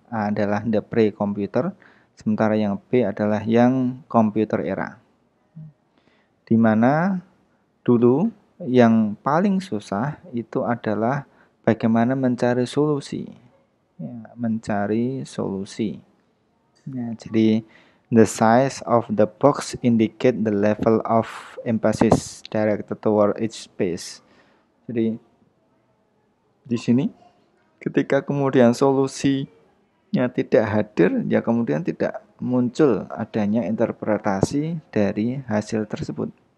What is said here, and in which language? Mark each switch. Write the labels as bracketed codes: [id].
[id] A adalah the pre-computer, sementara yang B adalah yang computer era. Di mana dulu yang paling susah itu adalah bagaimana mencari solusi. Ya, mencari solusi. Ya, jadi [en] the size of the box indicate the level of emphasis directed toward each space. [id] Jadi di sini ketika kemudian solusinya tidak hadir, ya kemudian tidak muncul adanya interpretasi dari hasil tersebut.